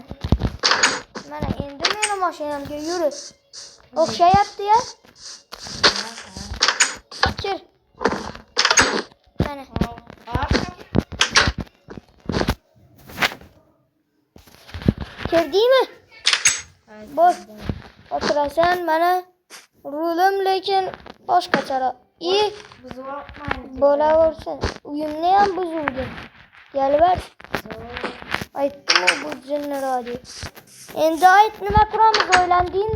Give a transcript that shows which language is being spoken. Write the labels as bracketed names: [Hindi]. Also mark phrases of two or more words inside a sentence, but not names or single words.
[Uzbek] Mana endi meni mashinamga yurib. O'xshayapti-ya? Kir. Mana. Kirdingmi? [Turkish] Evet, Boş. girdim. [Uzbek] Oturasan mana rulim lekin boshqacharoq. Buzib olmaydi. Bo'laversin. Uyimni ham buzuvding. Galvar. Aytdim bu jinniroq deb. Endi ayt nima quramiz o'ylandingmi?